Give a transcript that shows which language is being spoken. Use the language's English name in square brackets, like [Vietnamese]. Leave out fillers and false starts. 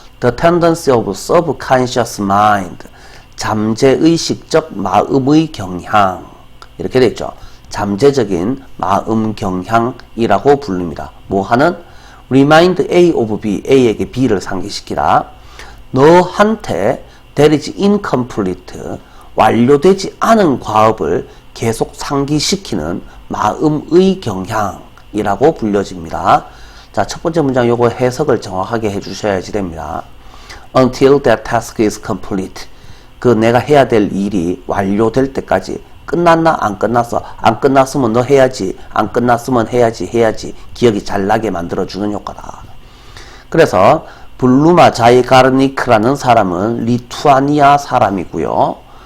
[English] The tendency of subconscious mind. [Korean] 잠재의식적 마음의 경향. 이렇게 되어 있죠. 잠재적인 마음 경향이라고 부릅니다. 뭐 하는? [English] Remind A of B. [Korean] A에게 B를 상기시키다. [English] 너한테 that is incomplete. [Korean] 완료되지 않은 과업을 계속 상기시키는 마음의 경향이라고 불려집니다. 자, 첫 번째 문장 요거 해석을 정확하게 해주셔야지 됩니다. [English] Until that task is complete. [Korean] 그 내가 해야 될 일이 완료될 때까지. 끝났나? 안 끝났어? 안 끝났으면 너 해야지. 안 끝났으면 해야지. 기억이 잘 나게 만들어주는 효과다. 그래서 블루마 자이가르니크라는 사람은 리투아니아 사람이고요.